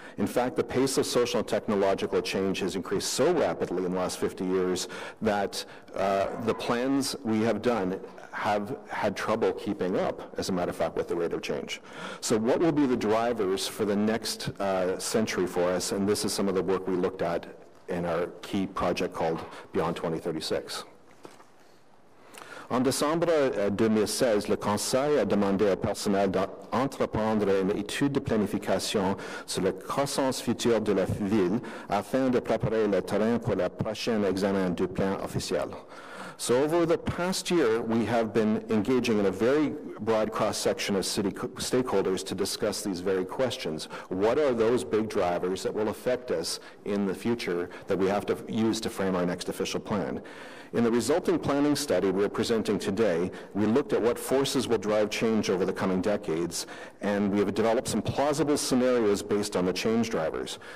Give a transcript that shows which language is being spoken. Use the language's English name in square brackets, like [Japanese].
[English] In fact, the pace of social and technological change has increased so rapidly in the last 50 years that the plans we have done have had trouble keeping up, as a matter of fact, with the rate of change. So what will be the drivers for the next century for us? And this is some of the work we looked at in our key project called Beyond 2036. [French] En décembre 2016, le Conseil a demandé au personnel d'entreprendre une étude de planification sur la croissance future de la ville afin de préparer le terrain pour le prochain examen du plan officiel. [English] So over the past year, we have been engaging in a very broad cross-section of city stakeholders to discuss these very questions. What are those big drivers that will affect us in the future that we have to use to frame our next official plan? In the resulting planning study we're presenting today, we looked at what forces will drive change over the coming decades, and we have developed some plausible scenarios based on the change drivers.